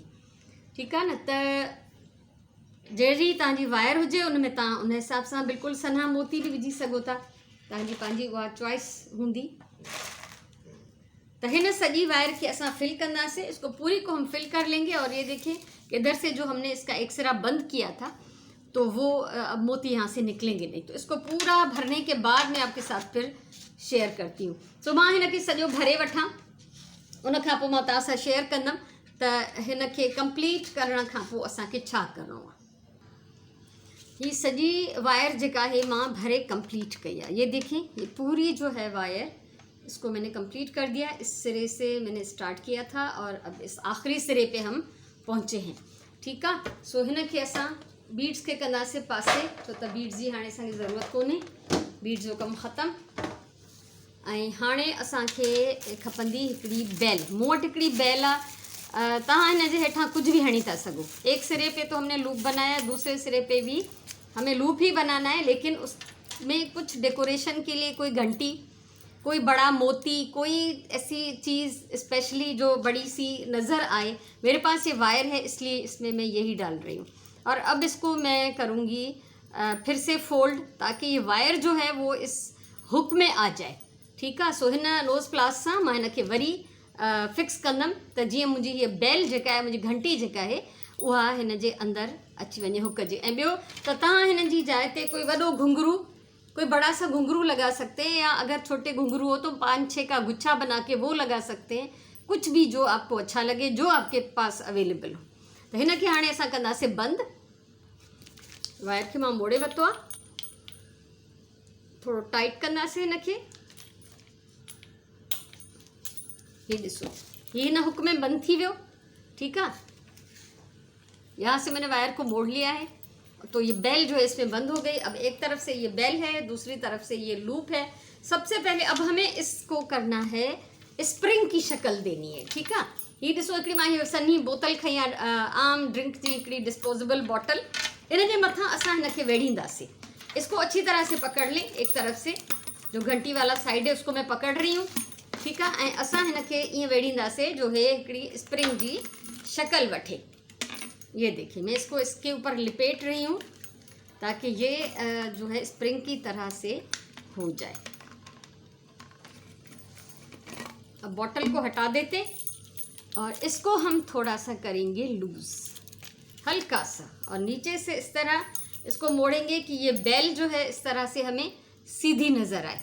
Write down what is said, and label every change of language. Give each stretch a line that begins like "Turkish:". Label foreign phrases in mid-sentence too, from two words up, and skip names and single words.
Hindi: ठीक है
Sindhi: न, त जहिड़ी तव्हांजी वायर हुजे उन में तव्हां उन हिसाब सां बिल्कुलु सन्हा मोती भी विझी सघो था, तव्हांजी पंहिंजी उहा चॉइस हूंदी। तो हिन सॼी वायर के असां फिल कंदासीं।
Hindi: इसको पूरी को हम फिल कर लेंगे। और ये देखें कि इधर से जो हमने इसका एक सिरा बंद किया था तो वो अब मोती यहाँ से निकलेंगे नहीं। तो इसको पूरा भरने के बाद मैं आपके साथ फिर शेयर करती हूँ।
Sindhi: सो मां हिन खे सॼो भरे वठां, उन खां पोइ मां तव्हां सां शेयर कंदमि त हिन खे कंप्लीट करण खां पोइ असांखे छा करिणो आहे। ये सजी वायर जेका है मां भरे कंप्लीट कई है।
Hindi: ये देखें, ये पूरी जो है वायर, इसको मैंने कंप्लीट कर दिया। इस सिरे से मैंने स्टार्ट किया था और अब इस आखिरी सिरे पे हम पहुँचे हैं। ठीक है।
Sindhi: सो हिन खे असां बीड्स के कंदासीं पासे, छो त बीड्स जी हाणे असांखे ज़रूरत कोन्हे, बीड्स जो कमु ख़तमु। ऐं हाणे असांखे खपंदी हिकिड़ी बेल। मूं वटि हिकिड़ी बेल आहे, तव्हां हिन जे हेठां
Hindi: कुछ भी
Sindhi: हणी था सघो।
Hindi: एक सिरे पे तो हमने लूप बनाया, दूसरे सिरे पे भी हमें लूप ही बनाना है, लेकिन उसमें कुछ डेकोरेशन के लिए कोई घंटी, कोई बड़ा मोती, कोई ऐसी चीज़ स्पेशली जो बड़ी सी नज़र आए। मेरे पास ये वायर है, इसलिए इसमें मैं यही डाल रही हूँ। और अब इसको मैं करूँगी फिर से फोल्ड, ताकि ये वायर जो है वो इस हुक में आ जाए, ठीक है।
Sindhi: सो हिन
English: nose pliers
Sindhi: सां मां हिन खे वरी फिक्स कंदमि, त जीअं मुंहिंजी हीअ बेल जेका आहे, मुंहिंजी घंटी जेका आहे, उहा हिन जे अंदरि अची वञे हुक जे। ऐं ॿियो त तव्हां हिन जी जाइ ते कोई वॾो घुंघरू,
Hindi: कोई बड़ा सा घुंघरू लगा सकते हैं, या अगर छोटे घुंघरू हो तो 5-6 का गुच्छा बना के वो लगा सकते हैं। कुछ भी जो आपको अच्छा लगे, जो आपके पास अवेलेबल हो।
Sindhi: तो हिन खे हाणे असां कंदासीं बंदि। वायर खे मां मोड़े वरितो आहे, थोड़ो टाइट कंदासीं हिन खे। ये ॾिसो, ये हिन हुक में बंद थी वियो,
Hindi: ठीक है। यहाँ से मैंने वायर को मोड़ लिया है, तो ये बेल जो है इसमें बंद हो गई। अब एक तरफ से ये बेल है, दूसरी तरफ से ये लूप है। सबसे पहले अब हमें इसको करना है, स्प्रिंग की शक्ल देनी है, ठीक है।
Sindhi: ये ॾिसो, हिकिड़ी मां हीअ सन्ही बोतल खई आहे, आम ड्रिंक जी हिकिड़ी
English: disposable bottle.
Sindhi: इन जे मथां असां हिन खे वेढ़ींदासीं।
Hindi: इसको अच्छी तरह से पकड़ लें, एक तरफ से जो घंटी वाला साइड है उसको मैं पकड़ रही हूँ, ठीक है।
Sindhi: ऐं असां हिन खे ईअं वेढ़ींदासीं जो है हिकिड़ी स्प्रिंग जी शक्ल वठे।
Hindi: ये देखिए, मैं इसको इसके ऊपर लिपेट रही हूँ ताकि ये जो है स्प्रिंग की तरह से हो जाए। अब बॉटल को हटा देते और इसको हम थोड़ा सा करेंगे लूज, हल्का सा, और नीचे से इस तरह इसको मोड़ेंगे कि ये बेल जो है इस तरह से हमें सीधी नज़र आए।